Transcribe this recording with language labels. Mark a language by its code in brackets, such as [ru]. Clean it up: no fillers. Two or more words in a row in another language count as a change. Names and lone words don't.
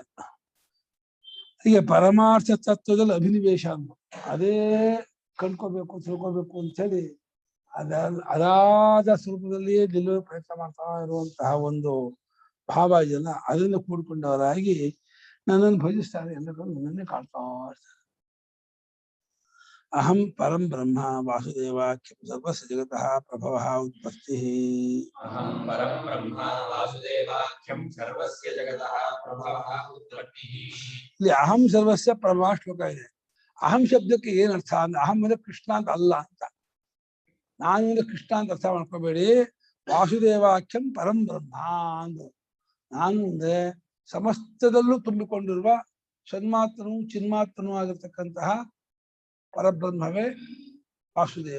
[kn] ಹೀಗೆ ಪರಮಾರ್ಥ ತತ್ವದಲ್ಲಿ ಅಭಿನಿವೇಶ ಅಂತ ಅದೇ ಕಂಡ್ಕೋಬೇಕು ತಿಳ್ಕೋಬೇಕು ಅಂತೇಳಿ ಅದಾದ ಸ್ವರೂಪದಲ್ಲಿಯೇ ನಿಲ್ಲುವ ಪ್ರಯತ್ನ ಮಾಡ್ತಾ ಇರುವಂತಹ ಒಂದು ಭಾವ ಇದೆಯಲ್ಲ, ಅದನ್ನು ಕೂಡ್ಕೊಂಡವರಾಗಿ ನನ್ನನ್ನು ಭಜಿಸ್ತಾರೆ. ಎಲ್ಲರೂ ನನ್ನನ್ನೇ ಕಾಣ್ತಾ ಇರ್ತಾರೆ. [sa] ಅಹಂ ಪರಂ ಬ್ರಹ್ಮ ವಾಸುದೇವಾಖ್ಯಂ ಸರ್ವಸ್ಯ ಜಗತಃ ಪ್ರಭವಃ ಉತ್ಪತ್ತಿಃ. ಅಹಂ ಪರಂ ಬ್ರಹ್ಮ ವಾಸುದೇವಾಖ್ಯಂ ಸರ್ವಸ್ಯ ಜಗತಃ ಪ್ರಭವಃ ಉತ್ಪತ್ತಿಃ. [kn] ಇಲ್ಲಿ [sa] ಅಹಂ ಸರ್ವಸ್ಯ ಪ್ರಭವ [kn] ಶ್ಲೋಕ ಇದೆ. ಅಹಂ ಶಬ್ದಕ್ಕೆ ಏನ್ ಅರ್ಥ ಅಂದ್ರೆ ಅಹಂ ಅಂದ್ರೆ ಕೃಷ್ಣ ಅಂತ ಅಲ್ಲ ಅಂತ. ನಾನು ಅಂದ್ರೆ ಕೃಷ್ಣ ಅಂತ ಅರ್ಥ ಮಾಡ್ಕೋಬೇಡಿ. [sa] ವಾಸುದೇವಾಖ್ಯಂ ಪರಂ ಬ್ರಹ್ಮ [kn] ಅಂದ್ರು. ನಾನು ಅಂದ್ರೆ ಸಮಸ್ತದಲ್ಲೂ ತುಂಬಿಕೊಂಡಿರುವ ಸನ್ಮಾತ್ರನೂ ಚಿನ್ಮಾತ್ರನೂ ಆಗಿರ್ತಕ್ಕಂತಹ ಪರಬ್ರಹ್ಮವೇ ವಾಸುದೇವ.